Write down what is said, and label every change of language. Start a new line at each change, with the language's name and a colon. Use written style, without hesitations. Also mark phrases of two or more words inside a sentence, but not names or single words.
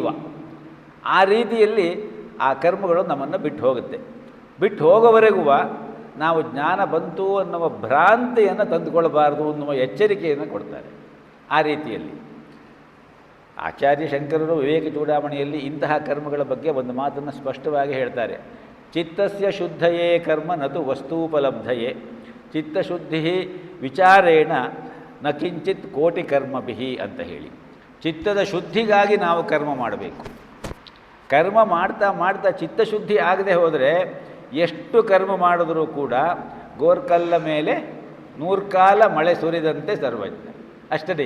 Kannada: ಆ ರೀತಿಯಲ್ಲಿ ಆ ಕರ್ಮಗಳು ನಮ್ಮನ್ನು ಬಿಟ್ಟು ಹೋಗುತ್ತೆ. ಬಿಟ್ಟು ಹೋಗೋವರೆಗೂ ನಾವು ಜ್ಞಾನ ಬಂತು ಅನ್ನುವ ಭ್ರಾಂತಿಯನ್ನು ತಂದುಕೊಳ್ಬಾರ್ದು ಅನ್ನುವ ಎಚ್ಚರಿಕೆಯನ್ನು ಕೊಡ್ತಾರೆ. ಆ ರೀತಿಯಲ್ಲಿ ಆಚಾರ್ಯ ಶಂಕರರು ವಿವೇಕ ಚೂಡಾಮಣಿಯಲ್ಲಿ ಇಂತಹ ಕರ್ಮಗಳ ಬಗ್ಗೆ ಒಂದು ಮಾತನ್ನು ಸ್ಪಷ್ಟವಾಗಿ ಹೇಳ್ತಾರೆ.
Sanskrit: ಚಿತ್ತಸ್ಯ ಶುದ್ಧಯೇ ಕರ್ಮ ನತು ವಸ್ತೂಪಲಬ್ಧಯೇ, ಚಿತ್ತಶುದ್ಧಿ ವಿಚಾರೇಣ ನ ಕಿಂಚಿತ್ ಕೋಟಿ ಕರ್ಮಭಿಹಿ
Kannada: ಅಂತ ಹೇಳಿ. ಚಿತ್ತದ ಶುದ್ಧಿಗಾಗಿ ನಾವು ಕರ್ಮ ಮಾಡಬೇಕು. ಕರ್ಮ ಮಾಡ್ತಾ ಚಿತ್ತಶುದ್ಧಿ ಆಗದೆ ಹೋದರೆ ಎಷ್ಟು ಕರ್ಮ ಮಾಡಿದ್ರೂ ಕೂಡ ಗೋರ್ಕಲ್ಲ ಮೇಲೆ 100 ಕಾಲ ಮಳೆ ಸುರಿದಂತೆ ಸರ್ವಜ್ಞ ಅಷ್ಟೇಯ.